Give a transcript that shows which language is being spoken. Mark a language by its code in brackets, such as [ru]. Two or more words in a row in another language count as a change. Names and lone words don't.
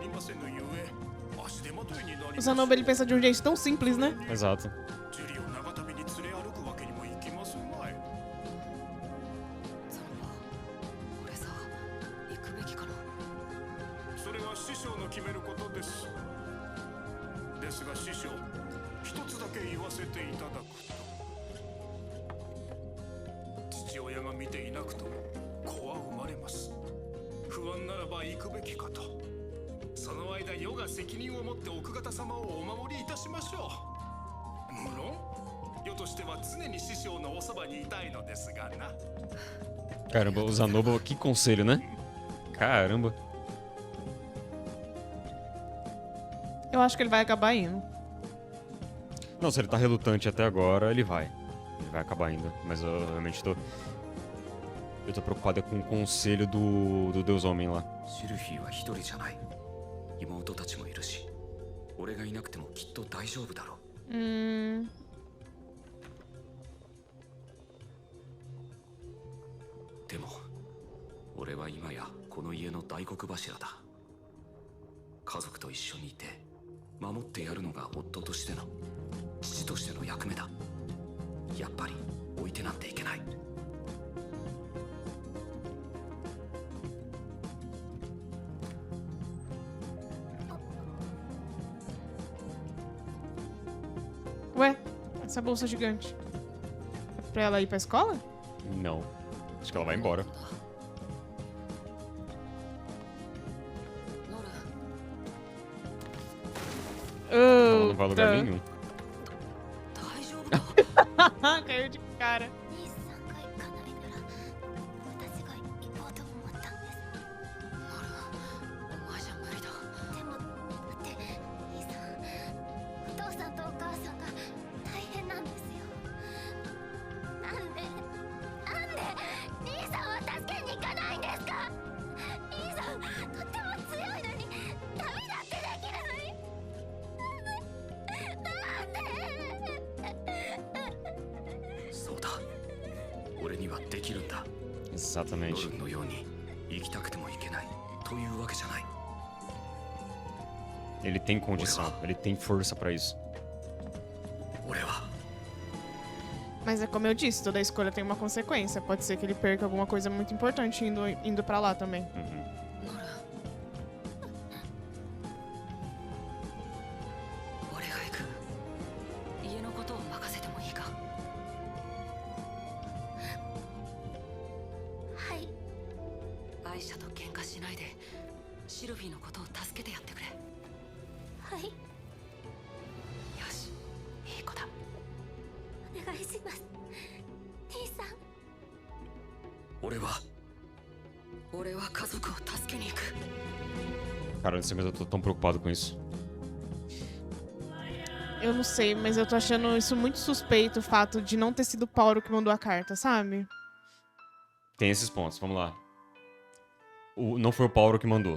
[ja] せぬゆえ足手まといになります。 [pt] O Sanobu, ele pensa de um jeito tão simples, né? Exato. [ja] ジュリを長旅に連れ歩くわけにもいきますまい。その俺さ行くべきかな。それは師匠の決めることです。ですが師匠、一つだけ言わせていただくと、父親が見ていなくとも子は生まれます。不安ならば行くべきかと。その間余が責任を持って奥方様をお守りいたしましょう。無論余としては常に師匠のおそばにいたいのですがな。 [pt] Caramba, o Zanobu, que conselho, né? Caramba. Eu acho que ele vai acabar indo. Não, se ele tá relutante até agora, ele vai. Ele vai acabar indo. Mas eu realmente tô... Eu tô preocupado é com o conselho do Deus Homem lá. [ja] シルフィーは一人じゃない。妹たちもいるし、俺がいなくてもきっと大丈夫だろう。でも俺は今やこの家の大黒柱だ。家族と一緒にいて守ってやるのが夫としての、父としての役目だ。やっぱり置いてなんていけない。 [pt] Ué, essa bolsa gigante. É pra ela ir pra escola? Não. Acho que ela vai embora. [ja] ノラ [pt] Ela não vai a lugar nenhum. [ja] 大丈夫か。 [pt] Caiu de cara. [ja] 兄さんが行かないなら私が行こうと思ったんです。ノラお前じゃ無理だ。でもだって兄さん、お父さんとお母さんが大変なんですよ。なんで兄さんは助けに行かないんですか。兄さんとっても強いのに旅だってできない。そうだ。俺にはできるんだ。 [pt] Exatamente. [ja] ノルのように行きたくても行けないというわけじゃない。 [pt] Ele tem condição. Ele tem força pra isso. [ja] 俺は [pt] Mas é como eu disse, toda escolha tem uma consequência. Pode ser que ele perca alguma coisa muito importante indo pra lá também. Uhum. [ja] ノラ俺が行く。家のことを任せてもいいか。はい。アイシャと喧嘩しないでシルフィーのことを助けてやってくれ。はい、よし、いい子だ。お願いします。兄さん。俺は家族を助けに行く。 [pt] Cara, não sei, mas eu tô tão preocupado com isso. Eu não sei, mas eu tô achando isso muito suspeito, o fato de não ter sido o Paulo que mandou a carta, sabe? Tem esses pontos, vamos lá. Não foi o Paulo que mandou.